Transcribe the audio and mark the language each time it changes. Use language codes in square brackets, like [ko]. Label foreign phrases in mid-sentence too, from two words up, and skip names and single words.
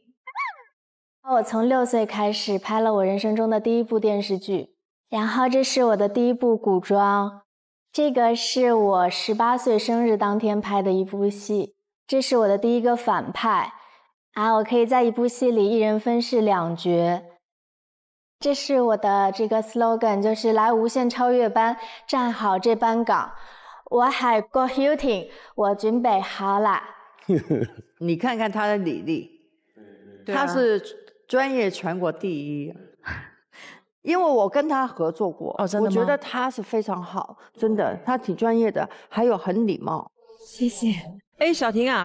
[zh] 我從6歲開始拍了我人生中的第一部電視劇，然後這是我的第一部古裝，這個是我18歲生日當天拍的一部戲，這是我的第一個反派。我可以在一部戲裡一人分飾2角。這是我的這個 slogan， 就是來無限超越班，站好這班崗。我係郭曉婷，我準備好了。你看看他的履歷，他是專業全國第一。因為我跟他合作過，我覺得他是非常好，真的，他挺專業的，還有很禮貌。謝謝。哎，小婷啊。